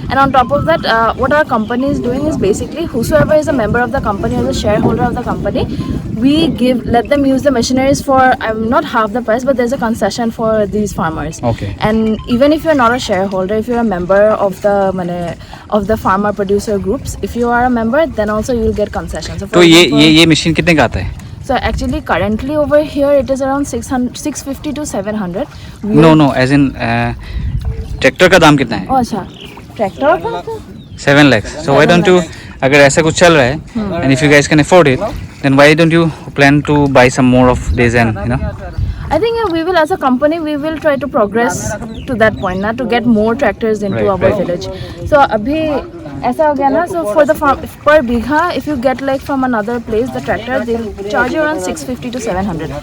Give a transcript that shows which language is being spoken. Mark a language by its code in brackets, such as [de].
[en] And on top of that, what our company is doing is basically whosoever is a member of the company or the shareholder of the company, we let them use the machineries for not half the price, but there's a concession for these farmers. Okay. And even if you're not a shareholder, if you're a member of the farmer producer groups, if you are a member, then also you will get concessions. So for [hi] तो [en] example, [hi] ये machine कितने का आता है? [en] so actually currently over here it is around 650 to 700. [hi] No as in tractor का दाम कितना है? Oh, अच्छा, ट्रैक्टर का [en] 7 lakhs. So why don't you, [hi] अगर ऐसा कुछ चल रहा है [en] and if you guys can afford it, then why don't you plan to buy some more of this and I think we will, as a company, we will try to progress to that point, na, to get more tractors into Right, our right. village. So [hi] अभी ऐसा हो गया ना, [en] so for the farm, per bigha, if you get like from another place the tractor, they'll charge you around 650 to 700.